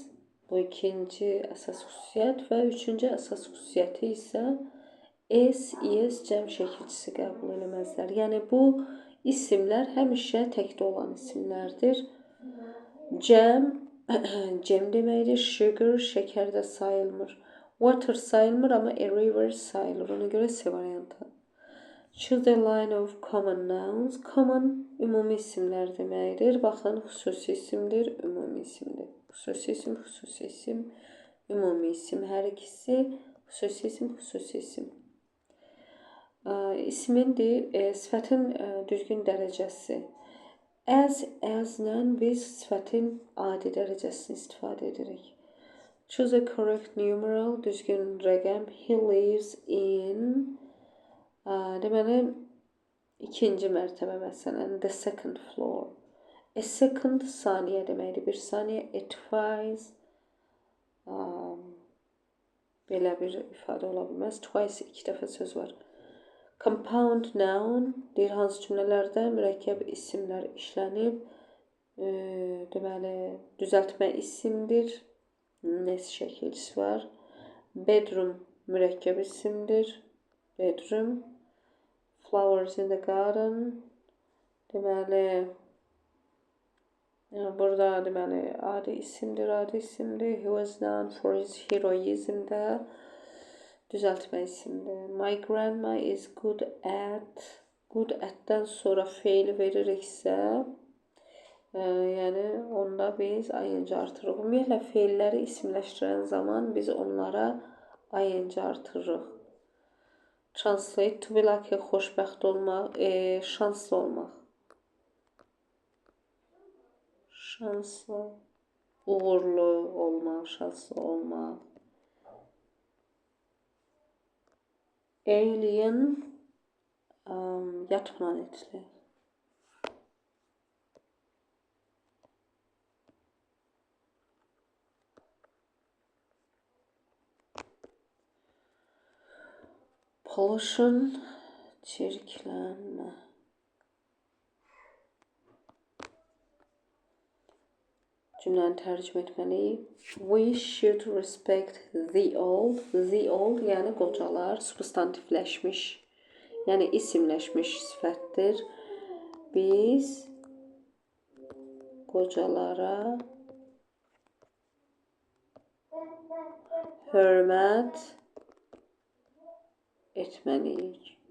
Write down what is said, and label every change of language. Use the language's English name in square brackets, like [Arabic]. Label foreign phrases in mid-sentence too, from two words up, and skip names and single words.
[Azerbaijani] Bu ikinci əsas xüsusiyyət və üçüncü əsas xüsusiyyəti isə S, is cəm şəkilçisi qəbul eləməzlər. Yəni bu isimlər həmişə təkdə olan isimlərdir. Cəm, cəm deməkdir. Sugar, şəkər də sayılmır. Water sayılmır, amma [English] a river [Azerbaijani] sayılır. Ona görə C variantı. [English] Choose a line of common nouns. Common, [Azerbaijani] ümumi isimlər deməkdir. Baxın, xüsusi isimdir, ümumi isimdir. Xüsusi isim, xüsusi isim, ümumi isim. Hər ikisi xüsusi isim, xüsusi isim. İsmindir, sifətin düzgün dərəcəsi. As-lə biz sifətin adi dərəcəsini istifadə edirik. [English] Choose a correct numeral, [Azerbaijani] düzgün rəqəm. [English] He lives in... [Azerbaijani] Deməli, ikinci mərtəbə məsələn, [English] the second floor. A second [Azerbaijani] saniyə deməkdir, bir saniyə. [English] A twice, [Azerbaijani] belə bir ifadə ola bilməz. Twice iki dəfə söz var. [English] Compound noun, [Azerbaijani] deyir hansı cümlələrdə mürəkkəb isimlər işlənib. Deməli, düzəltmə isimdir. Nes şəkilçisi var. Bedroom, mürəkkəb isimdir. [English] Bedroom. Flowers in the garden. [Azerbaijani] Deməli, burada deməli adi isimdir, adi isimdir. [English] He was known for his heroism [Azerbaijani] də düzəltmə isimdir. [English] My grandma is good at. Good at- [Azerbaijani] dən sonra feil veririksə, yəni onda biz ing artırırıq. Ümumiyyətlə feilləri isimləşdirən zaman biz onlara ing artırırıq. [English] Translate, to be lucky, [Azerbaijani] xoşbəxt olmaq, şanslı olmaq. Şanslı, uğurlu olmaq, şanslı olmaq. Alien, yat planetli. Pollution, çirklənmə. Cümləni tərcümə etməliyik. [English] We should respect the old. The old, [Azerbaijani] yəni qocalar, substantivləşmiş, yəni isimləşmiş sifətdir. Biz qocalara hörmət etməliyik.